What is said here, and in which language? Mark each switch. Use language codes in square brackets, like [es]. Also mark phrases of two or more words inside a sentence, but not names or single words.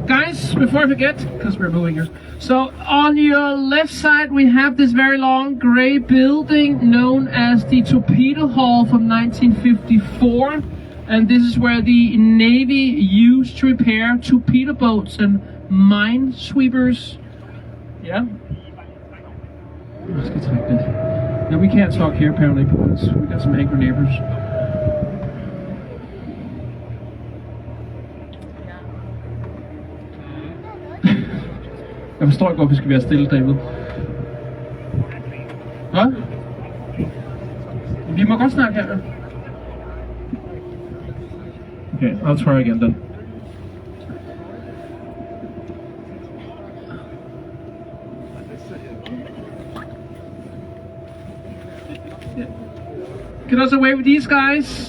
[en] Guys, before I forget, because we're moving here. So on your left side, we have this very long gray building known as the Torpedo Hall from 1954. And this is where the Navy used to repair torpedo boats and minesweepers. Yeah? Let's get connected. Yeah, we can't talk here apparently because we got some angry neighbors. [da] Jeg forstår ikke, hvorfor vi skal være stille, David. Hvad? Vi må godt snakke her. [en] Okay, I'll try again then. Get us away with these guys.